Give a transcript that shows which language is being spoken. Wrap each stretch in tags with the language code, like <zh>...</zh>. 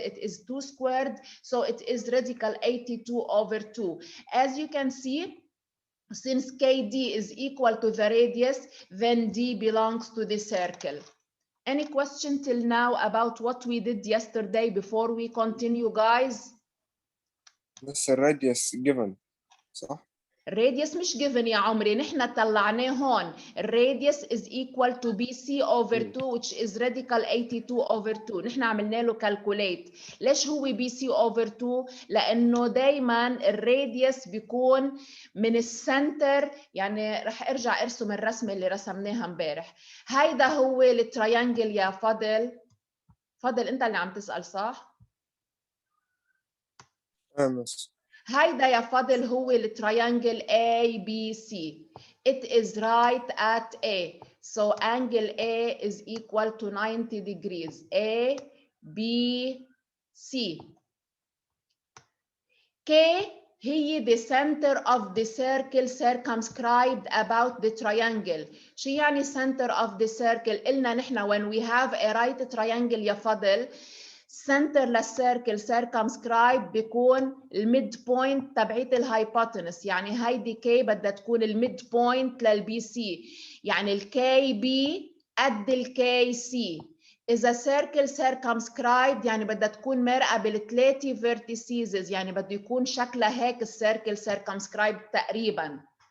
<en>It is 2 squared. So it is radical 82 over 2. As you can see, since KD is equal to the radius, then D belongs to the circle. Any question till now about what we did yesterday before we continue, guys?</en> <ar>بس الراديوس given صح؟ الراديوس مش given يا عمري، نحن طلعناه هون.</ar> <en>الراديوس is equal to BC over 2 which is radical 82 over 2.</en> <ar>نحن عملنا له calculate. ليش هو</ar> <en>BC over 2؟</en> <ar>لأنه دايما الراديوس بيكون من السنتر. يعني رح ارجع ارسم الرسمة اللي رسمناها امبارح. هيدا هو التريانجل يا فضل. فضل انت اللي عم تسأل صح؟ هيدا يا فضل هو التريانجل ABC.</ar> <en>It is right at A. So angle A is equal to 90 degrees. A, B, C. K هي the center of the circle circumscribed about the triangle.</en> <ar>شو يعني</ar> <en>center of the circle؟</en> <ar>قلنا نحن</ar> <en>when we have a right triangle</en> <ar>يا فضل center للسيركل circumscribed بيكون الميد بوينت تبعيت الهايبوتنس. يعني هيدي كي بدها تكون الميد بوينت للبي سي. يعني الكي بي قد الكي سي. إذا</ar> <en>circle circumscribed</en> <ar>يعني بدها تكون مرقة بالثلاثة vertices. يعني بده يكون شكلها هيك السيركل circumscribed تقريبا.</ar>